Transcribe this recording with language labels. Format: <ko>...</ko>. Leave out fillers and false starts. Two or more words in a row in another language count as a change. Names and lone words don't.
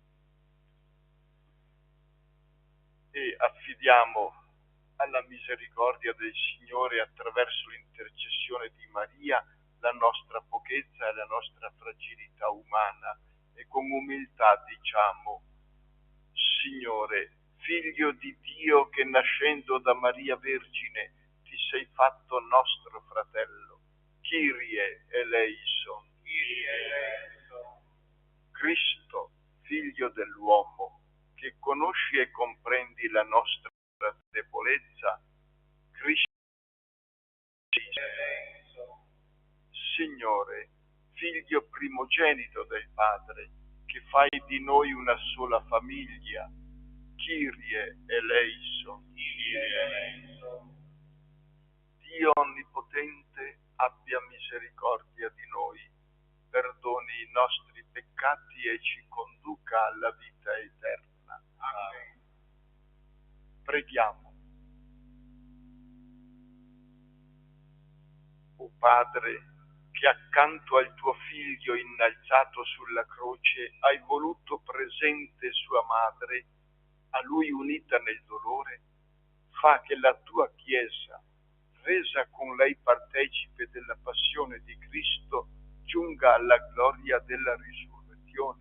<it>E affidiamo alla misericordia del Signore, attraverso l'intercessione di Maria, la nostra pochezza e la nostra fragilità umana, e con umiltà diciamo: Signore, Figlio di Dio, che nascendo da Maria Vergine ti sei fatto nostro fratello,</it> <el>Kyrie eleison. Kyrie eleison.</el> <it>Cristo, Figlio dell'uomo, che conosci e comprendi la nostra debolezza, Cristo, Signore, Figlio primogenito del Padre, che fai di noi una sola famiglia,</it> <el>Kyrie eleison. Kyrie eleison.</el> <it>Dio Onnipotente abbia misericordia di noi, perdoni i nostri peccati e ci conduca alla vita eterna. Amen. Preghiamo. O Padre, che accanto al tuo Figlio innalzato sulla croce hai voluto presente sua madre, a lui unita nel dolore, fa che la tua Chiesa, resa con lei partecipe della passione di Cristo, giunga alla gloria della risurrezione.</it>